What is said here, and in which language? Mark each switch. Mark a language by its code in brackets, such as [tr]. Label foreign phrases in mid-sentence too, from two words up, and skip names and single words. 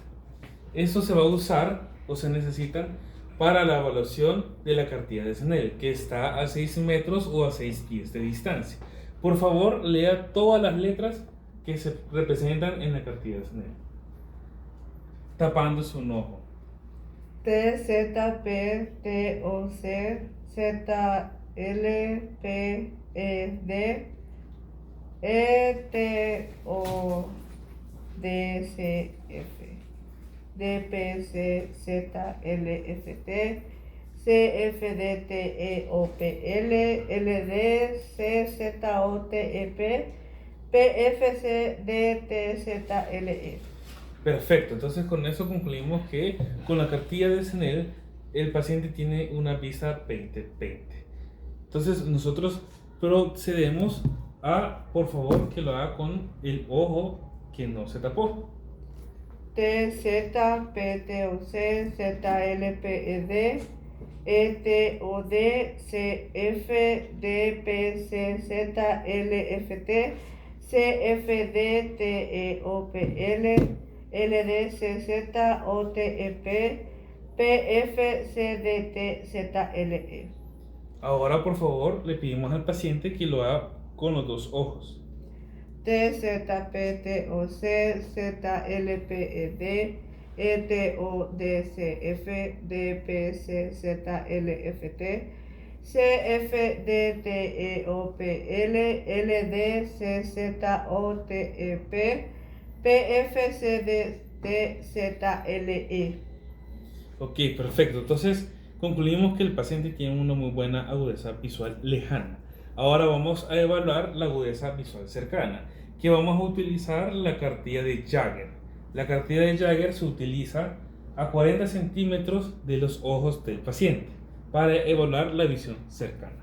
[es] Esto se va a usar o se necesitan para la evaluación de la cartilla de Snell, que está a 6 metros o a 6 pies de distancia. Por favor, lea todas las letras que se representan en la cartilla de Snell, tapándose un ojo. T, Z, P, T, O, C, Z, L, P, E, D, E, T, O, D, C, F, D, P, C, Z, L, F, T, C, F, D, T, E, O, P, L, L, D, C, Z, O, T, E, P, P, F, C, D, T, Z, L, E. Perfecto, entonces con eso concluimos que con la cartilla de Snell el paciente tiene una vista 20/20. Entonces nosotros procedemos a, por favor, que lo haga con el ojo que no se tapó. T, Z, P, T, O, C, Z, L, P, E, D, E, T, O, D, C, F, D, P, C, Z, L, F, T, C, F, D, T, E, O, P, L, L, D, C, Z, O, T, E, P, P, F, C, D, T, Z, L, E. Ahora, por favor, le pedimos al paciente que lo haga con los dos ojos. T, Z, P, T, O, C, Z, L, P, E, D, E, T, O, D, C, F, D, P, C, Z, L, F, T, C, F, D, T, E, O, P, L, L, D, C, Z, O, T, E, P, P, F, C, D, T, Z, L, E. Ok, perfecto. Entonces concluimos que el paciente tiene una muy buena agudeza visual lejana. Ahora vamos a evaluar la agudeza visual cercana, que vamos a utilizar la cartilla de Jagger. La cartilla de Jagger se utiliza a 40 centímetros de los ojos del paciente para evaluar la visión cercana.